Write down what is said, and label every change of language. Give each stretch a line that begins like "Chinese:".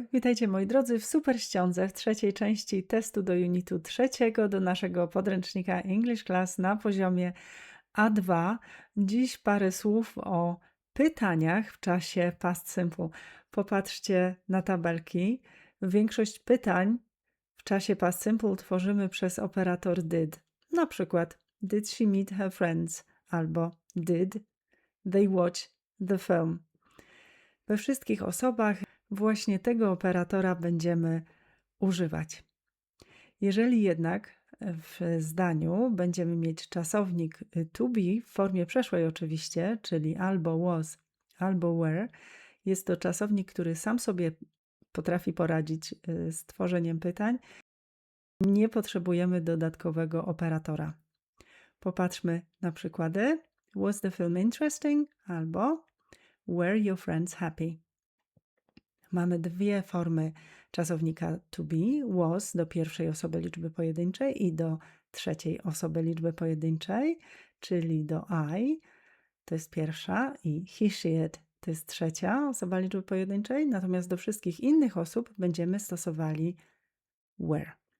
Polish: Witajcie moi drodzy w super ściądze w trzeciej części testu do Unitu trzeciego do naszego podręcznika English Class na poziomie A2. Dziś parę słów o pytaniach w czasie past simple. Popatrzcie na tabelki. Większość pytań w czasie past simple tworzymy przez operator did.
English: Na przykład did she meet her friends
Polish: albo
English: did they watch the film.
Polish: We wszystkich osobach właśnie tego operatora będziemy używać. Jeżeli jednak w zdaniu będziemy mieć czasownik to be w formie przeszłej oczywiście, czyli albo was, albo were, jest to czasownik, który sam sobie potrafi poradzić z tworzeniem pytań. Nie potrzebujemy dodatkowego operatora. Popatrzmy na przykłady.
English: Was the film interesting?
Polish: Albo
English: were your friends happy?
Polish: Mamy dwie formy czasownika to be, was do pierwszej osoby liczby pojedynczej i do trzeciej osoby liczby pojedynczej, czyli do I, to jest pierwsza, i he, she, it to jest trzecia osoba liczby pojedynczej, natomiast do wszystkich innych osób będziemy stosowali were.